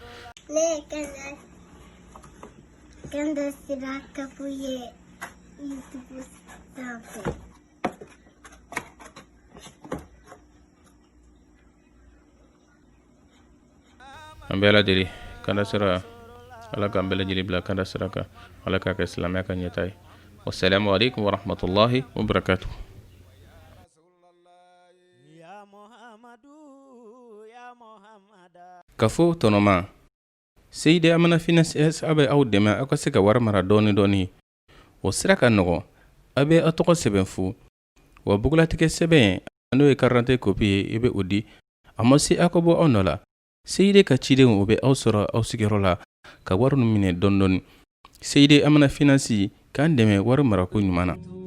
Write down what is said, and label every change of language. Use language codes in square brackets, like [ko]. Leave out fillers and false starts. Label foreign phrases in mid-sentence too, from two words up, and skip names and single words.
[bm] Kanda sira kafuye YouTube sanfɛ an bɛ Ala deli kanda sira Ala k'an bɛɛ lajɛlen bila kanda sira kan Ala k'a kɛ silamɛya ka ɲɛta ye [ar] والسلام عليكم ورحمة الله وبركاته [bm] kafo tɔnɔma Seydi Amana Finance a bɛ aw dɛmɛ aw ka se ka wari mara dɔɔni o sira ka nɔgɔ a bɛ aw tɔgɔ sɛbɛn fu wa bugulatigɛ sɛbɛn n'o ye [fr] carte d'identité copie [bm] ye i bɛ o di a ma se aw ka bɔ aw nɔ la Seydi ka cidenw o bɛ aw sɔrɔ aw sigiyɔrɔ la ka wari nu minɛ dɔɔni Seydi Amana Finance k'an dɛmɛ wari marako ɲuman na